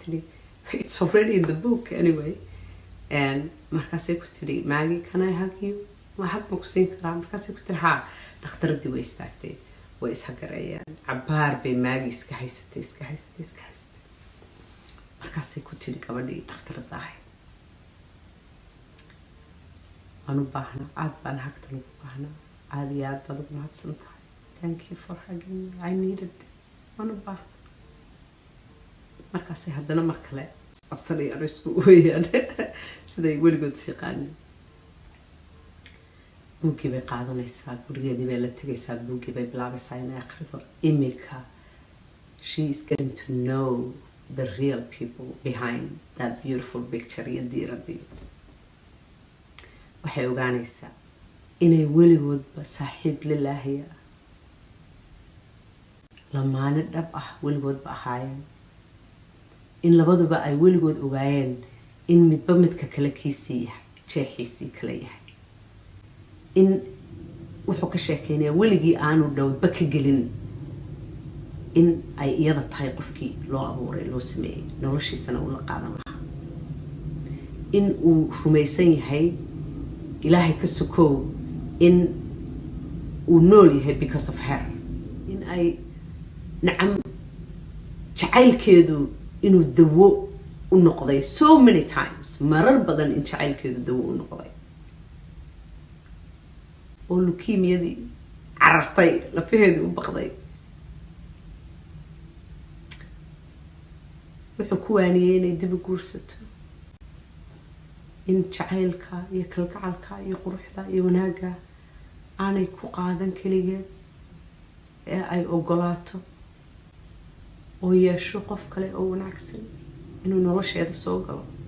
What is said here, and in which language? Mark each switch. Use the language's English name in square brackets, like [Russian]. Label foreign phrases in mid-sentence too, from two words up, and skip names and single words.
[English] tiri it's already in the book anyway. And [Somali] markaasay ku tiri [English] Maggie, can I hug you? [Somali] Ma hug ma ku siin karaa? Markaasay ku tiri haa. Dhakhtaradii way istaagtay, way ishagarayaan. Cabaar bay Maggie iska haysatay. Markaasay ku tiri gabadhii dhakhtarada ahayd, waan u baahnaa, aad baan hagtan ugu baahnaa, aad iyo aad baad ugu mahadsan tahay. [English] Thank you for hugging me. I needed this. [Somali] Waan u baahnaa. Markaasay haddana mar kale isqabsanayaan oo isku ooyaan siday weligood is yaqaaneen. buuggii bay qaadanaysaa, gurigeedii bay la tegaysaa, buuggii bay bilaabaysaa inay akhrido. [English] Imika she is getting to know the real people behind that beautiful picture [Somali] iyo diiradii. waxay ogaanaysaa inay weligoodba saaxiib lilaahiya, lamaane dhab ah weligoodba ahaayeen, in labaduba ay weligood ogaayeen in midba midka kale kiisii yahay, jeexiisii kale yahay, in wuxuu ka sheekeynaya weligii aanu dhowdba ka gelin in ay iyada tahay qofkii loo abuuray, loo sameeyey, noloshiisana uu la qaadan lahaa, in uu rumaysan yahay ilaahay ka sokow in uu nool yahay [English] because of her, [Somali] in ay nacam jacaylkeedu inuu dawo u noqday [English] so many times, [Somali] marar badan in jacaylkeedu dawo u noqday, oo leukemiyadii carartay, lafaheedu u baqday. wuxuu ku waaniyey inay dib u guursato, in jacaylka iyo kalgacalka iyo quruxda iyo wanaagga aanay ku qaadan keligeed, ee ay ogolaato oo yeesho qof kale oo wanaagsan inuu nolosheeda soo galo,